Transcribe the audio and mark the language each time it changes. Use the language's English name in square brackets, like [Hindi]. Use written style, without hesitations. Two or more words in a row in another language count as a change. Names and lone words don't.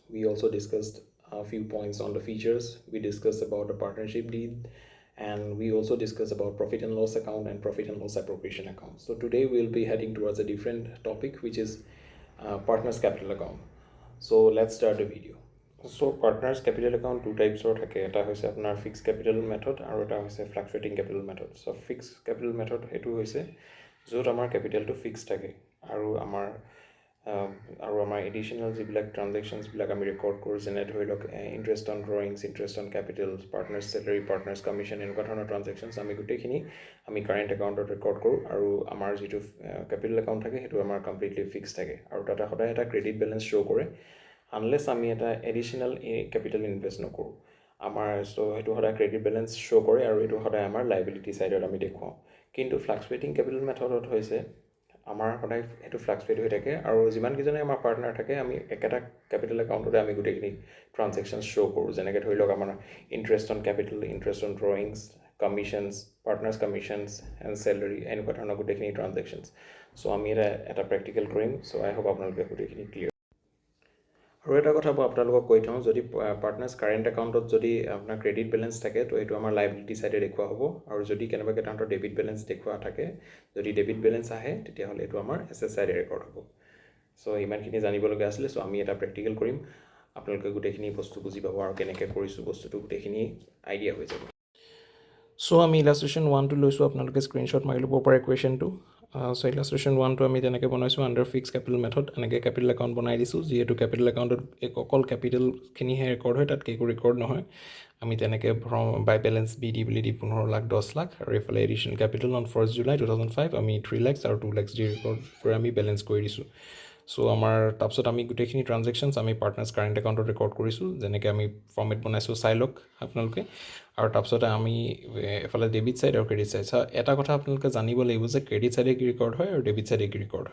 [English] We also discussed a few points on the features. We discussed about the partnership deed, and we also discussed about profit and loss account and profit and loss appropriation account. So today we'll be heading towards a different topic, which is partners capital account. So let's start the video. So partners capital account two types of [Assamese] থাকে এটা হৈছে আপোনাৰ [English] fixed capital method [Assamese] আৰু এটা হৈছে [English] fluctuating capital method. So fixed capital method [Assamese] এটো হৈছে য'ত আমাৰ [English] capitalটো fixed [Assamese] থাকে আৰু আমাৰ [English] additional যিবিলাক transactions [Assamese] বিলাক আমি [English] record [Assamese] কৰোঁ যেনে ধৰি লওক [English] interest on drawings, interest on capital, partners salary, partners commission [Assamese] এনেকুৱা ধৰণৰ transactions আমি গোটেইখিনি আমি current accountত record কৰোঁ আৰু আমাৰ যিটো [English] capital account [Assamese] থাকে সেইটো আমাৰ completely fixed থাকে আৰু তাতে সদায় এটা [English] credit balance show [Assamese] কৰে unless আমি এটা [English] additional capital invest [Assamese] নকৰোঁ আমাৰ so হেতু সদায় [English] credit balance show [Assamese] কৰে আৰু এটো সদায় আমাৰ [English] liability side [Assamese] আমি দেখুৱাও কিন্তু [English] fluctuating capital methodত [Assamese] হৈছে আমাৰ সদায় এটো fluctuate হৈ থাকে আৰু যিমান কিজনে আমাৰ পাৰ্টনাৰ থাকে আমি একেটা [English] capital accountতে [Assamese] আমি গোটেইখিনি [English] transactions show [Assamese] কৰোঁ যেনেকৈ ধৰি লওক আমাৰ [English] interest on capital, interest on drawings, commissions, partners commissions and salary [Assamese] এনেকুৱা ধৰণৰ গোটেইখিনি [English] transactions so [Assamese] আমি এটা practical কৰিম [English] so I hope [Assamese] আপোনালোকে গোটেইখিনি clear আৰু এটা কথা মই আপোনালোকক কৈ থওঁ যদি [English] partners current account [Assamese] যদি আপোনাৰ [English] credit balance [Assamese] থাকে তো এটো আমাৰ [English] liability side [Assamese] দেখুৱা হ'ব আৰু যদি কেনেবাকে তাহাঁতৰ [English] debit balance [Assamese] দেখুৱা থাকে যদি [English] debit balance [Assamese] আহে তেতিয়া হলে এটো আমাৰ [English] assets side [Assamese] ৰেকৰ্ড হ'ব সো ইমানখিনি জানিব লগা আছিল সো আমি এটা প্ৰ্যাকটিক্যাল কৰিম আপোনালোকে গোটেইখিনি বস্তু বুজি পাব আৰু কেনেকৈ কৰিছো বস্তুটো গোটেইখিনি আইডিয়া হৈ যাব সো আমি ইলাস্ট্ৰেশন 1 টো লৈছো আপোনালোকে স্ক্ৰিনশ্বট মাৰি ল'ব পাৰে ইকুৱেশ্যনটো [English] so illustration 1 to [Assamese] আমি তেনেকৈ বনাইছো [English] under fixed capital method [Assamese] এনেকৈ [English] capital account [Assamese] বনাই দিছো যেহেতু [English] capital accountত [Assamese] অকল capital খিনি হে ৰেকৰ্ড হয় তাত কেকো ৰেকৰ্ড নহয় আমি তেনেকৈ [English] by balance BD [Assamese] বুলি দি 15 লাখ 10 লাখ আৰু এফালে [English] additional capital on 1st July 2005 [Assamese] আমি 3 lakhs আৰু 2 lakhs দি ৰেকৰ্ড কৰি আমি বেলেন্স কৰি দিছো সো আমাৰ তাৰপিছত আমি গোটেইখিনি ট্ৰানজেকশনছ আমি [English] partners current account [Assamese] ৰেকৰ্ড কৰিছো যেনেকৈ আমি ফৰ্মেট বনাইছো চাই লওক আপোনালোকে আৰু তাৰপিছত আমি এফালে [English] debit side [Assamese] আৰু [English] credit side [Assamese] এটা কথা আপোনালোকে জানিব লাগিব যে [English] credit side [Assamese] কি ৰেকৰ্ড হয় আৰু [English] debit side [Assamese] কি ৰেকৰ্ড